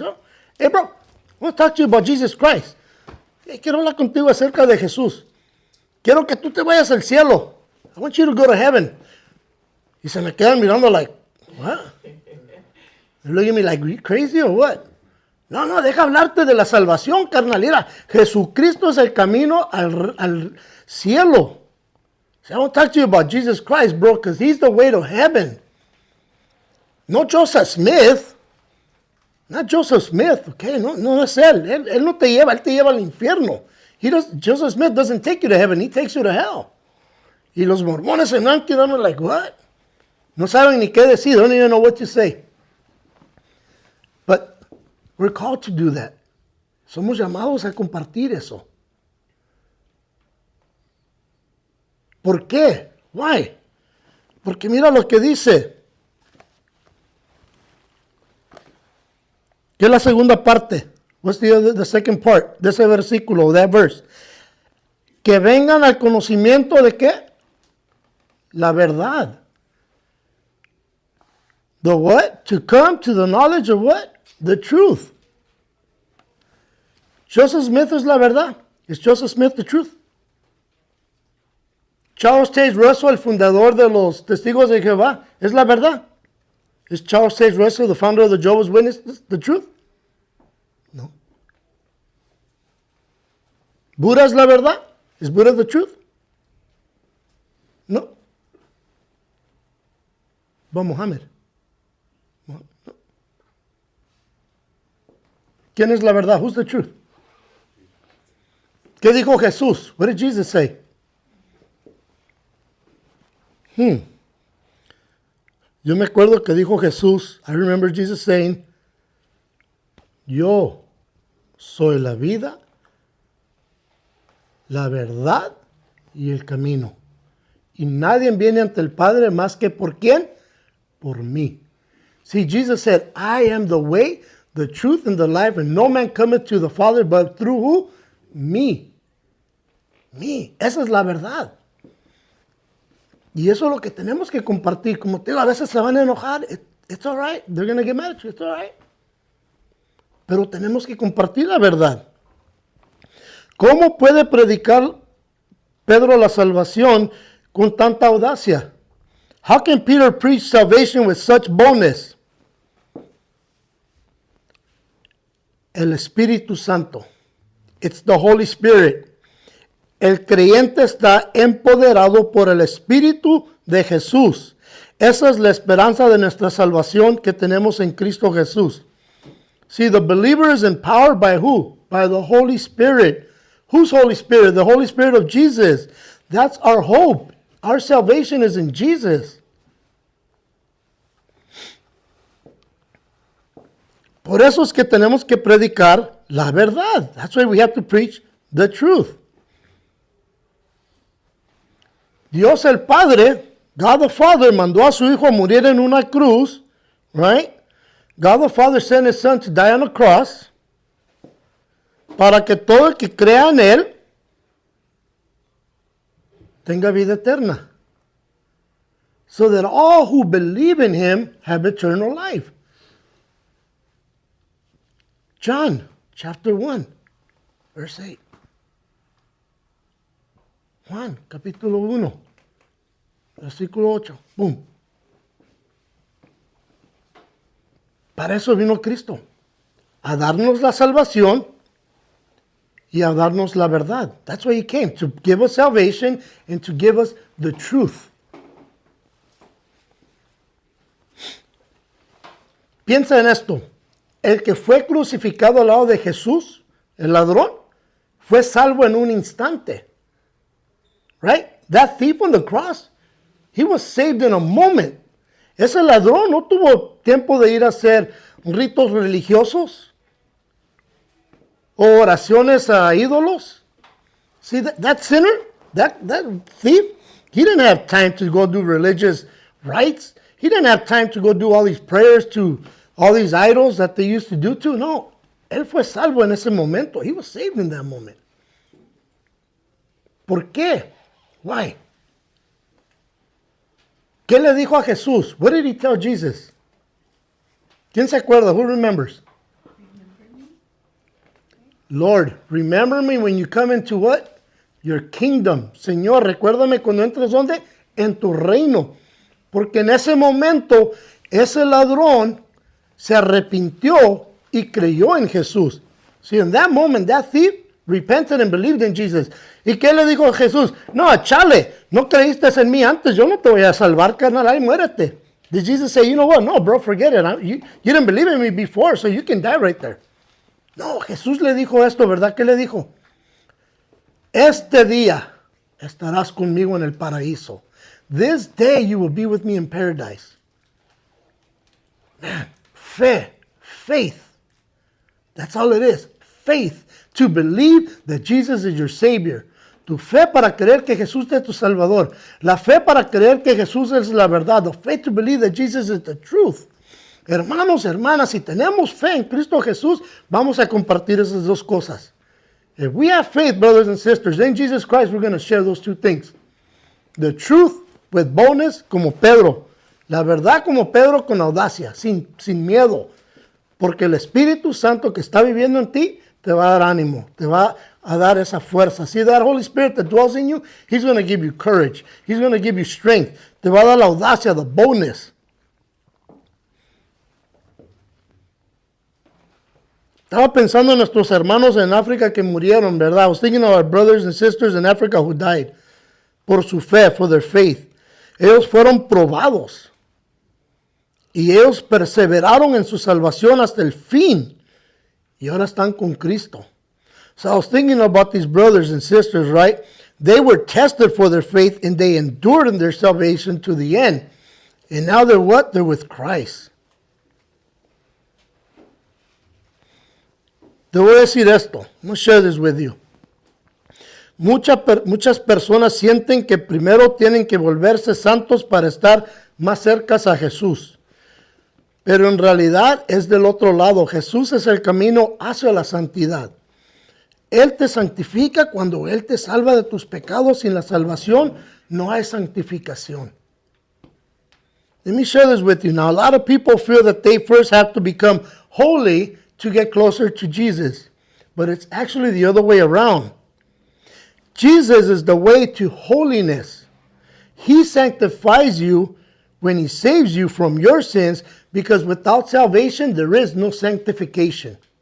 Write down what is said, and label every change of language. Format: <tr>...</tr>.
<en>Oh, hey, bro, I want to talk to you about Jesus Christ.</en> <es>Hey, quiero hablar contigo acerca de Jesús. Quiero que tú te vayas al cielo.</es> <en>I want you to go to heaven.</en> <es>Y se me quedan mirando</es> <en>like, what? They're looking at me like, are you crazy or what?</en> <es>No, deja hablarte de la salvación, carnalera. Jesucristo es el camino al cielo.</es> <en>I want to talk to you about Jesus Christ, bro, because he's the way to heaven. No Joseph Smith. Not Joseph Smith, okay?</en> <es>No es él. Él no te lleva, él te lleva al infierno.</es> <en>Joseph Smith doesn't take you to heaven, he takes you to hell.</en> <es>Y los mormones se andan quedando</es> <en>like, what?</en> <es>No saben ni qué decir,</es> <en>don't even know what to say. But we're called to do that.</en> <es>Somos llamados a compartir eso. ¿Por qué?</es> <en>Why?</en> <es>Porque mira lo que dice. ¿Qué es la segunda parte?</es> <en>What's the second part</en> <es>de ese versículo,</es> <en>that verse?</en> <es>Que vengan al conocimiento de qué? La verdad.</es> <en>The what? To come to the knowledge of what? The truth.</en> <es>Joseph Smith es la verdad.</es> <en>Is Joseph Smith the truth?</en> <es>Charles Taze Russell, el fundador de los Testigos de Jehová, ¿es la verdad?</es> <en>Is Charles Taze Russell, the founder of the Jehovah's Witnesses, the truth? No.</en> <es>¿Buddha es la verdad?</es> <en>Is Buddha the truth? No. But Muhammad. No.</en> <es>¿Quién es la verdad?</es> <en>Who's the truth?</en> <es>¿Qué dijo Jesús?</es> <en>What did Jesus say?</en> <es>Yo me acuerdo que dijo Jesús,</es> <en>I remember Jesus saying,</en> <es>yo soy la vida, la verdad y el camino. Y nadie viene ante el Padre más que ¿por quién? Por mí.</es> <en>See, Jesus said, I am the way, the truth, and the life, and no man cometh to the Father but through who? Me. Me.</en> <es>Esa es la verdad. Y eso es lo que tenemos que compartir. Como te digo, a veces se van a enojar.</es> <en>It's all right. They're going to get mad at you. It's all right.</en> <es>Pero tenemos que compartir la verdad. ¿Cómo puede predicar Pedro la salvación con tanta audacia?</es> <en>How can Peter preach salvation with such boldness?</en> <es>El Espíritu Santo.</es> <en>It's the Holy Spirit.</en> <es>El creyente está empoderado por el Espíritu de Jesús. Esa es la esperanza de nuestra salvación que tenemos en Cristo Jesús.</es> <en>See, the believer is empowered by who? By the Holy Spirit. Whose Holy Spirit? The Holy Spirit of Jesus. That's our hope. Our salvation is in Jesus.</en> <es>Por eso es que tenemos que predicar la verdad.</es> <en>That's why we have to preach the truth.</en> <es>Dios el Padre,</es> <en>God the Father,</en> <es>mandó a su Hijo a morir en una cruz, right?</es> <en>God the Father sent His Son to die on a cross</en> <es>para que todo el que crea en Él tenga vida eterna.</es> <en>So that all who believe in Him have eternal life. John chapter 1, verse 8.</en> <es>Juan, capítulo 1, versículo 8. Boom. Para eso vino Cristo, a darnos la salvación y a darnos la verdad.</es> <en>That's why He came, to give us salvation and to give us the truth.</en> <es>Piensa en esto. El que fue crucificado al lado de Jesús, el ladrón, fue salvo en un instante.</es> <en>Right? That thief on the cross, he was saved in a moment.</en> <es>Ese ladrón no tuvo tiempo de ir a hacer ritos religiosos o oraciones a ídolos.</es> <en>See, that sinner, that thief, he didn't have time to go do religious rites. He didn't have time to go do all these prayers to all these idols that they used to do too.</en> <es>No, él fue salvo en ese momento.</es> <en>He was saved in that moment.</en> <es>¿Por qué?</es> <en>Why?</en> <es>¿Qué le dijo a Jesús?</es> <en>What did He tell Jesus?</en> <es>¿Quién se acuerda?</es> <en>Who remembers? Remember me? Lord, remember me when you come into what? Your kingdom.</en> <es>Señor, recuérdame cuando entres ¿dónde? En tu reino. Porque en ese momento, ese ladrón se arrepintió y creyó en Jesús.</es> <en>See, in that moment, that thief repented and believed in Jesus.</en> <es>¿Y qué le dijo Jesús? No, chale, no creíste en mí antes, yo no te voy a salvar, carnal, ahí muérete.</es> <en>Did Jesus say, you know what? No, bro, forget it. You didn't believe in me before, so you can die right there. No, Jesús le dijo esto, ¿verdad? ¿Qué le dijo? Este día estarás conmigo en el paraíso. This day you will be with me in paradise. Man, faith. That's all it is. Faith. To believe that Jesus is your Savior.</en> <es>Tu fe para creer que Jesús es tu Salvador. La fe para creer que Jesús es la verdad.</es> <en>The faith to believe that Jesus is the truth.</en> <es>Hermanos, hermanas, si tenemos fe en Cristo Jesús, vamos a compartir esas dos cosas.</es> <en>If we have faith, brothers and sisters, in Jesus Christ, we're going to share those two things. The truth with boldness,</en> <es>como Pedro. La verdad como Pedro con audacia, sin miedo. Porque el Espíritu Santo que está viviendo en ti te va a dar ánimo, te va a dar esa fuerza.</es> <en>See that Holy Spirit that dwells in you? He's going to give you courage. He's going to give you strength.</en> <es>Te va a dar la audacia,</es> <en>the boldness.</en> <es>Estaba pensando en nuestros hermanos en África que murieron, ¿verdad?</es> <en>I was thinking of our brothers and sisters in Africa who died</en> <es>por su fe,</es> <en>for their faith.</en> <es>Ellos fueron probados. Y ellos perseveraron en su salvación hasta el fin. Y ahora están con Cristo.</es> <en>So I was thinking about these brothers and sisters, right? They were tested for their faith and they endured in their salvation to the end. And now they're what? They're with Christ.</en> <es>Te voy a decir esto.</es> <en>I'm going to share this with you.</en> <es>Muchas personas sienten que primero tienen que volverse santos para estar más cercas a Jesús. Pero en realidad es del otro lado. Jesús es el camino hacia la santidad. Él te santifica cuando Él te salva de tus pecados. Sin la salvación no hay santificación.</es> <en>Let me share this with you. Now, a lot of people feel that they first have to become holy to get closer to Jesus. But it's actually the other way around. Jesus is the way to holiness. He sanctifies you when He saves you from your sins, because without salvation there is no sanctification.</en>